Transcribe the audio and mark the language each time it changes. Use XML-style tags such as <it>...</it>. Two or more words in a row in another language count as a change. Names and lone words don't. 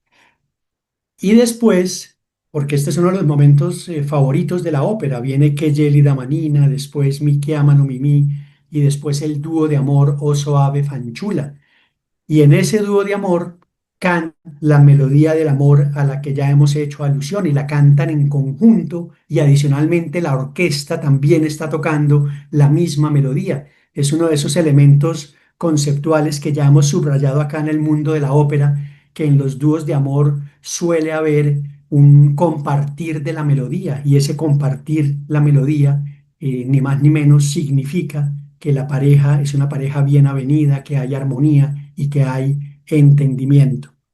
<es>Y después, porque este es uno de los momentos favoritos de la ópera, viene Che gelida manina, después Mi chiamano Mimì, y después el dúo de amor O soave fanciulla. Y en ese dúo de amor cantan la melodía del amor a la que ya hemos hecho alusión y la cantan en conjunto y adicionalmente la orquesta también está tocando la misma melodía. Es uno de esos elementos conceptuales que ya hemos subrayado acá en el mundo de la ópera, que en los dúos de amor suele haber un compartir de la melodía y ese compartir la melodía, ni más ni menos significa que la pareja es una pareja bien avenida, que hay armonía y que hay entendimiento.</es>